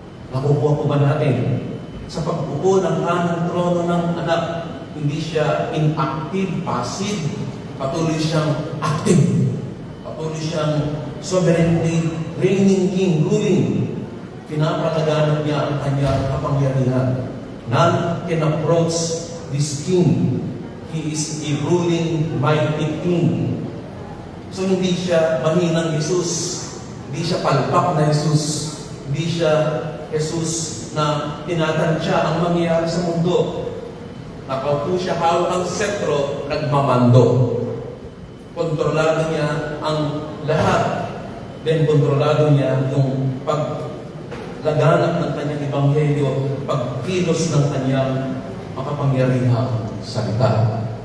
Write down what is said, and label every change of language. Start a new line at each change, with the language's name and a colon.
Filipino: Nakukuha po ba natin? Sa pag-upo ng kanang trono ng Anak, hindi siya inactive, passive, patuloy siyang active. Patuloy siyang
English: sovereignly reigning king, ruling.
Filipino: Pinapalaganap niya ang kanyang kapangyarihan.
English: None can approach this king. He is a ruling, mighty king.
Filipino: So hindi siya mahinang Jesus. Hindi siya palpak na Jesus. Hindi siya Jesus na tinatansya ang mangyayari sa mundo. Nakaupo siya, hawak ang sentro, nagmamando. Kontrolado niya ang lahat. Then kontrolado niya yung paglaganap ng kanyang ebanghelyo, pagkilos ng kanyang makapangyarihang salita.